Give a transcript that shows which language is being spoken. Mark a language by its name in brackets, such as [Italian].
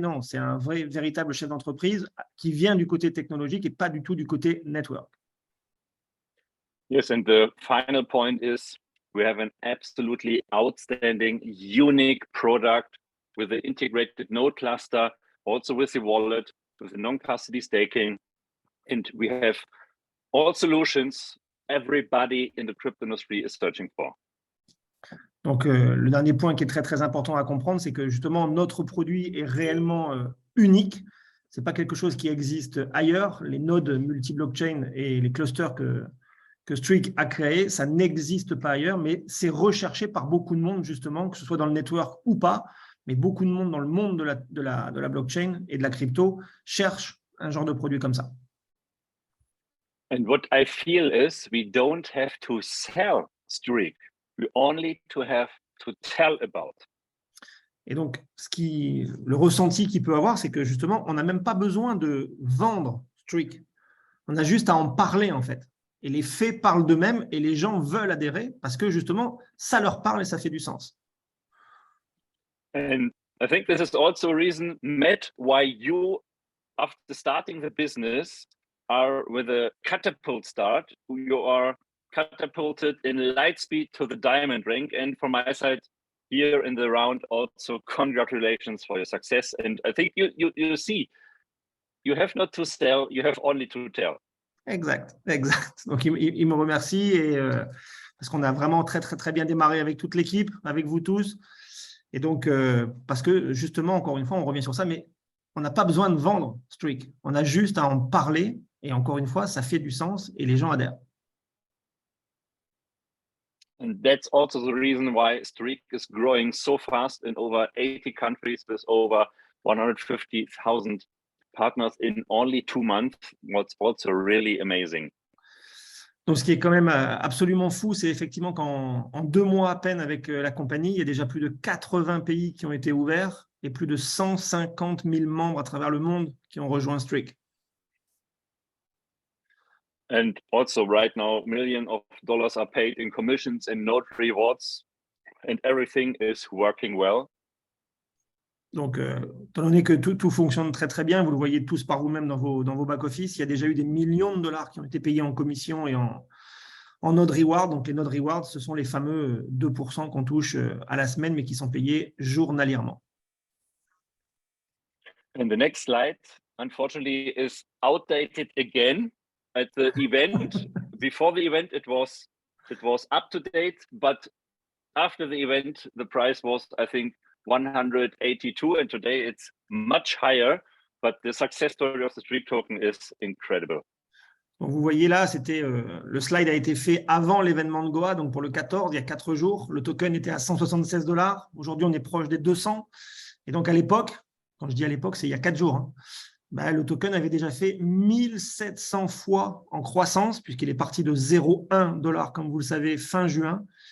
[French] Non, c'est un véritable chef d'entreprise qui vient du côté technologique et pas du tout du côté network. [English] Yes, and the final point is we have an absolutely outstanding, unique product with the integrated node cluster, also with the wallet, with the non-custody staking. And we have all solutions everybody in the crypto industry is searching for. [French] Donc, le dernier point qui est très, très important à comprendre, c'est que justement, notre produit est réellement unique. Ce n'est pas quelque chose qui existe ailleurs. Les nodes multi-blockchain et les clusters que Streak a créés, ça n'existe pas ailleurs, mais c'est recherché par beaucoup de monde, justement, que ce soit dans le network ou pas. Mais beaucoup de monde dans le monde de la blockchain et de la crypto cherche un genre de produit comme ça. [English] And what I feel is we don't have to sell Streak. We only have to tell about. [French] Et donc, le ressenti qu'il peut avoir, c'est que justement, on n'a même pas besoin de vendre Streak. On a juste à en parler, en fait. Et les faits parlent d'eux-mêmes et les gens veulent adhérer parce que justement, ça leur parle et ça fait du sens. [English] And I think this is also a reason, Matt, why you, after starting the business, are with a catapult start. You are catapulted in light speed to the diamond rank. And from my side, here in the round, also congratulations for your success. And I think you see, you have not to sell, you have only to tell. Exact. [French] Donc, il me remercie et, parce qu'on a vraiment très, très, très bien démarré avec toute l'équipe, avec vous tous. Et donc, parce que justement, encore une fois, on revient sur ça, mais on n'a pas besoin de vendre Streak. On a juste à en parler. Et encore une fois, ça fait du sens et les gens adhèrent. [English] And that's also the reason why Streak is growing so fast in over 80 countries with over 150,000 partners in only 2 months. What's also really amazing. [French] Donc, ce qui est quand même absolument fou, c'est effectivement qu'en 2 mois à peine avec la compagnie, il y a déjà plus de 80 pays qui ont été ouverts et plus de 150 000 membres à travers le monde qui ont rejoint Streak. [English] And also right now, millions of dollars are paid in commissions and node rewards, and everything is working well. [French] Donc, étant donné que tout fonctionne très, très bien, vous le voyez tous par vous-même dans vos back-office, il y a déjà eu des millions de dollars qui ont été payés en commission et en node reward. Donc, les node rewards, ce sont les fameux 2% qu'on touche à la semaine, mais qui sont payés journalièrement. [English] And the next slide, unfortunately, is outdated again. At the event, before the event, it was up to date, but after the event, the price was, I think, 182, and today it's much higher. But the success story of the Streak token is incredible. [French] Donc, vous voyez là, le slide a été fait avant l'événement de Goa, donc pour le 14, il y a 4 jours. Le token était à 176 $. Aujourd'hui, on est proche des 200. Et donc, à l'époque, quand je dis à l'époque, c'est il y a 4 jours, hein, le token avait déjà fait 1700 fois en croissance, puisqu'il est parti de 0,1 $, comme vous le savez, fin juin.